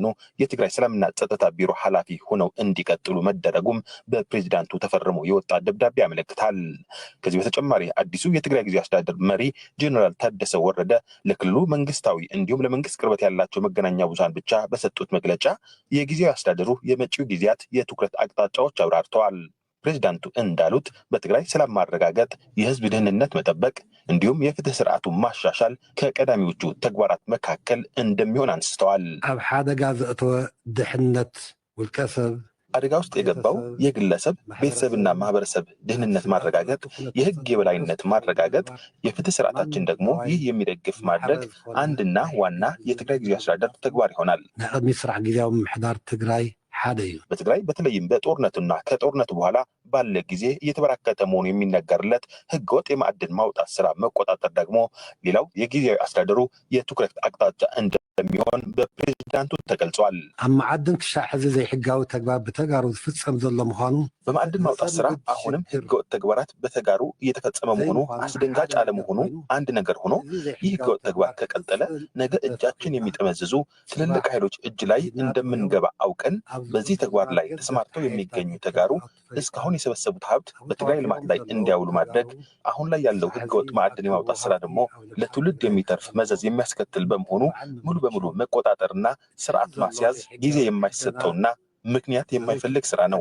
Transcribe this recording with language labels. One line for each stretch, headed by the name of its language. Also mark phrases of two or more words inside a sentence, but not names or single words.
Amharic: የትግራይ ሰላምና ጸጥታ ቢሮ ኃላፊ ሆነው እንዲቀጥሉ መደረጉም በፕሬዝዳንቱ ተፈርሞ የወጣ ደብዳቤ ያመለክታል። ከዚህ በተጨማሪ አዲሱ የትግራይ ጊዜያዊ አስተዳደር መሪ ጀነራል ታደሰ ወረደ ለክልሉ መንግስታዊ እንዲሁም ለመንግስት ቅርበት ያላቸው መገናኛ ብዙሃን ብቻ በሰጡት መግለጫ የጊዜያዊ አስተዳደሩ የመጪው ጊዜያት የትኩረት አቅጣጫዎች አብራርተዋል። ፕሬዝዳንቱ እንዳሉት በትግራይ ሰላም ማረጋገጥ፣ የህዝብ ደህንነት መጠበቅ እንዲሁም የፍትህ ስርዓቱን ማሻሻል ከቀዳሚዎቹ ተግባራት መካከል እንደሚሆን አንስተዋል።
Tigrinya: ኣብ ሓደጋ ዘእተወ ድሕነት ውልቀ ሰብ
Amharic: አደጋ ውስጥ የገባው የግለሰብ ቤተሰብና ማህበረሰብ ደህንነት ማረጋገጥ፣ የህግ የበላይነት ማረጋገጥ፣ የፍትህ ስርዓታችን ደግሞ ይህ የሚደግፍ ማድረግ አንድና ዋና የትግራይ ጊዜያዊ አስተዳደር ተግባር ይሆናል።
Tigrinya: ንቅድሚ ስራሕ ጊዜያዊ ምምሕዳር ትግራይ ሓደ እዩ።
Amharic: በትግራይ በተለይም በጦርነቱና ከጦርነቱ በኋላ ባለ ጊዜ እየተበራከተ መሆኑ የሚነገርለት ህገወጥ የማዕድን ማውጣት ስራ መቆጣጠር ደግሞ ሌላው የጊዜያዊ አስተዳደሩ የትኩረት አቅጣጫ እንደሚሆን በፕሬዝዳንቱ ተገልጿል።
Tigrinya: ኣብ ማዕድን ክሻዕ ሕዚ ዘይሕጋዊ ተግባር በተጋሩ ዝፍጸም ዘሎ ምዃኑ
Amharic: በማዕድን ማውጣት ስራ አሁንም ህገወጥ ተግባራት በተጋሩ እየተፈጸመ መሆኑ አስደንጋጭ አለመሆኑ አንድ ነገር ሆኖ ይህ ህገወጥ ተግባር ከቀጠለ ነገ እጃችን የሚጠመዝዙ ትልልቅ ኃይሎች እጅ ላይ እንደምንገባ አውቀን በዚህ ተግባር ላይ ተሰማርተው የሚገኙ ተጋሩ እስካሁን የሰበሰቡት ሀብት በትግራይ ልማት ላይ እንዲያውሉ ማድረግ፣ አሁን ላይ ያለው ህገወጥ ማዕድን የማውጣት ስራ ደግሞ ለትውልድ የሚተርፍ መዘዝ የሚያስከትል በመሆኑ ሙሉ በሙሉ መቆጣጠርና ስርዓት ማስያዝ ጊዜ የማይሰጠውና ምክንያት የማይፈልግ ስራ ነው።